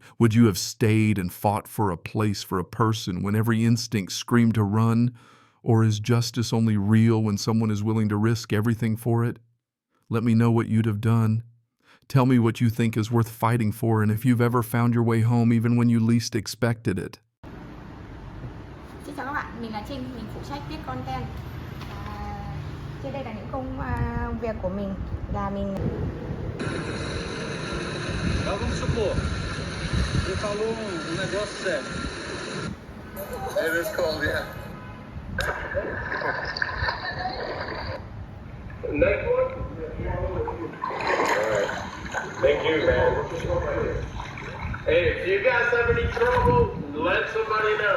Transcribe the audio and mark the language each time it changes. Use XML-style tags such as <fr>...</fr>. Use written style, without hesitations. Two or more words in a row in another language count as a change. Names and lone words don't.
<en>Would you have stayed and fought for a place, for a person, when every instinct screamed to run? Or is justice only real when someone is willing to risk everything for it? Let me know what you'd have done. Tell me what you think is worth fighting for, and if you've ever found your way home even when you least expected it.</en> <vi>Xin chào các bạn, mình là Trinh, mình phụ trách viết content. Trên đây là những công việc của mình là mình</vi> <pt>vamos supor, ele falou um negócio sério.</pt> <en>It is cold, yeah. Next one? Alright. Thank you, man. Hey, if you guys have any trouble, let somebody know.</en>